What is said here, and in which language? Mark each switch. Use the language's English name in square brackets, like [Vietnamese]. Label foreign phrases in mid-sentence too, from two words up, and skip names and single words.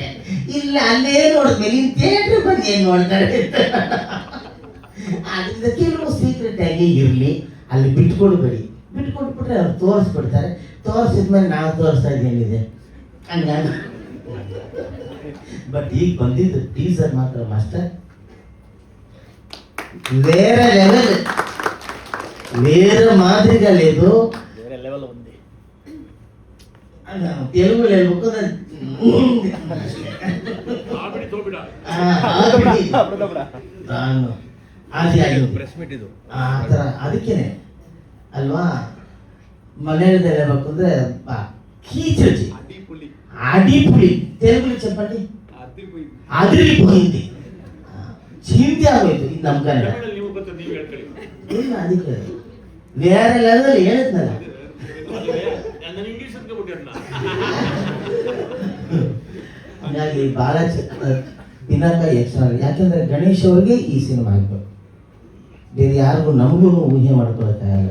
[Kannada] ಇಲ್ಲ ಅಲ್ಲೇ ನೋಡಿದ್ಮೇಲೆ ಇನ್ನು ಥಿಯೇಟ್ರ್ ಬಂದು ಏನು ನೋಡ್ತಾರೆ. ಅದರಿಂದ ಕೆಲವು ಸೀಕ್ರೆಟ್ ಆಗಿ ಇರಲಿ, ಅಲ್ಲಿ ಬಿಟ್ಕೊಡ್ಬೇಡಿ. ಬಿಟ್ಕೊಟ್ಬಿಟ್ರೆ ಅವ್ರು ತೋರಿಸ್ಬಿಡ್ತಾರೆ. ತೋರಿಸಿದ್ಮೇಲೆ ನಾವು ತೋರಿಸ್ತಾ ಇದ್ದೇನಿದೆ ಹಂಗಾಗಿ. ಬಟ್ ಈಗ ಬಂದಿದ್ದು ಟೀಸರ್ ಮಾತ್ರ ಮಾಸ್ಟರ್ [Telugu] వేరే లెవెల్, వేరే మాదిరిగా లేదు. [Kannada] తెలుగులో ಹೇಳ್ಬೇಕು ಅದಕ್ಕೇನೆ ಅಲ್ವಾ. [Telugu] మలయాళంలో [Kannada] ಹೇಳ್ಬೇಕು ಅಂದ್ರೆ [Malayalam] കീചൊച്ചി അടിപൊളി, [Telugu] తెలుగులో చెప్పండి అదిరిపోయింది, చింతి ಆಗೋಯ್ತು. [Kannada] ಇದು ನಮ್ಮ ಕನ್ನಡ ಇಲ್ಲ, ಅದಕ್ಕೆ ಬೇರೆ ಲೆವೆಲ್ ಹೇಳಿದ್ನಲ್ಲ. ಹಾಗಾಗಿ ಭಾಳ ದಿನಾಂಕ ಯಕ್ಷಗಾನ. ಯಾಕೆಂದರೆ ಗಣೇಶ್ ಅವ್ರಿಗೆ ಈ ಸಿನಿಮಾ ಆಗಬೇಕು, ಬೇರೆ ಯಾರಿಗೂ ನಮಗೂ ಊಹೆ ಮಾಡ್ಕೊಳಕ್ಕಾಗಲ್ಲ.